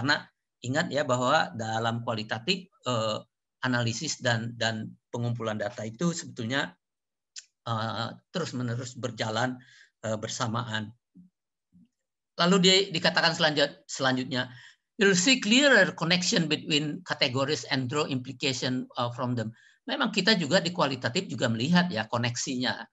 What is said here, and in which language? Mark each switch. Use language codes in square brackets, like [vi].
[id] Karena ingat ya bahwa dalam kualitatif analisis dan pengumpulan data itu sebetulnya terus-menerus berjalan bersamaan. Lalu dikatakan selanjutnya, [en] you'll see clearer connection between categories and draw implication from them. [id] Memang kita juga di kualitatif juga melihat ya koneksinya.